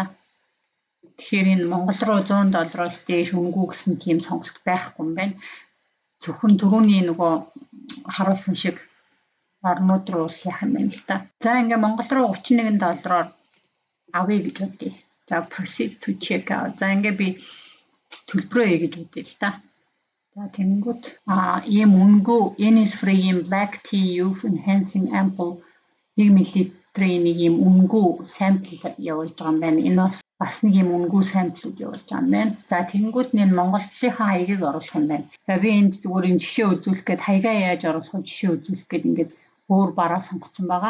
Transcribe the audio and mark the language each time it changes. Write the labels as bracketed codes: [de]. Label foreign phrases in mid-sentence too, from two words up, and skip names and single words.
[mn] Тэгэхээр энэ Монгол руу $100-оос дээш өнгөө гэсэн тийм сонголт байхгүй юм байна. Зөвхөн түрүүний нөгөө харуулсан шиг орнууд руу яах юм байна л да. За ингээ Монгол руу $31-оор авъя гэж бодъё. [en] За proceed to check out. [mn] За ингээ би төлбөрөө хий гэж бодъё л да. За тэнгүүд ийм өнгөө Innisfree ийм black tea youth enhancing ample 1 мл-ийн нэг ийм өнгөө сампл явуулж байгаа юм байна. Энэ бас нэг ийм өнгөө самплууд явуулж байгаа юм байна. За тэнгүүд энэ Монголынхаа хаягийг оруулах юм байна. За би энд зүгээр энэ жишээ үзүүлэх гээд хаягаа яаж оруулах вэ жишээ үзүүлэх гээд ингээд өөр бараа сонгоцсон байгаа.